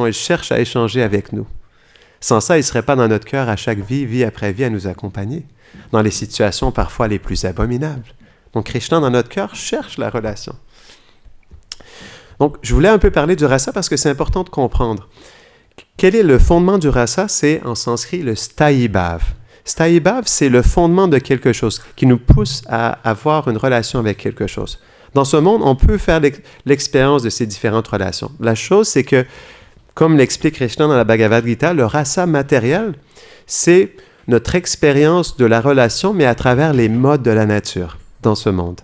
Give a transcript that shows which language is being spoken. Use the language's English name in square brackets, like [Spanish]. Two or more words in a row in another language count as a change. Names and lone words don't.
[French] Il cherche à échanger avec nous. Sans ça, il ne serait pas dans notre cœur à chaque vie, vie après vie, à nous accompagner. Dans les situations parfois les plus abominables. Donc, Krishna, dans notre cœur, cherche la relation. Donc, je voulais un peu parler du rasa parce que c'est important de comprendre. Quel est le fondement du rasa? C'est, en sanskrit, le [Sanskrit] sthayi bhav. Sthayi bhav, [French] c'est le fondement de quelque chose qui nous pousse à avoir une relation avec quelque chose. Dans ce monde, on peut faire l'expérience de ces différentes relations. La chose, c'est que, comme l'explique Krishna dans la Bhagavad Gita, le rasa matériel, c'est notre expérience de la relation, mais à travers les modes de la nature dans ce monde.